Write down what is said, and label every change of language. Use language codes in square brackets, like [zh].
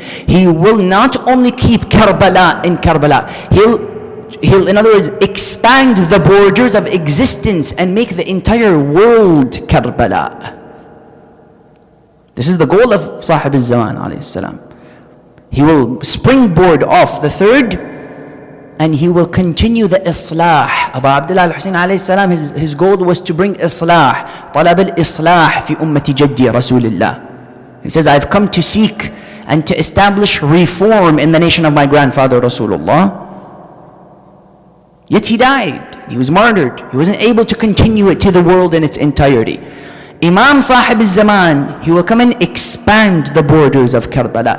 [en] He will not only keep Karbala in Karbala, he'll in other words expand the borders of existence and make the entire world Karbala. This is the goal of Sahib al-Zaman alayhi salam. He will springboard off the third and he will continue the Islah. Abu Abdullah al-Hussein alayhi salam, his goal was to bring Islah. [ar] طلب الإصلاح في أمة جدي رسول الله. [en] He says, I've come to seek and to establish reform in the nation of my grandfather Rasulullah. Yet he died, he was martyred. He wasn't able to continue it to the world in its entirety. Imam Sahib al-Zaman, he will come and expand the borders of Karbala.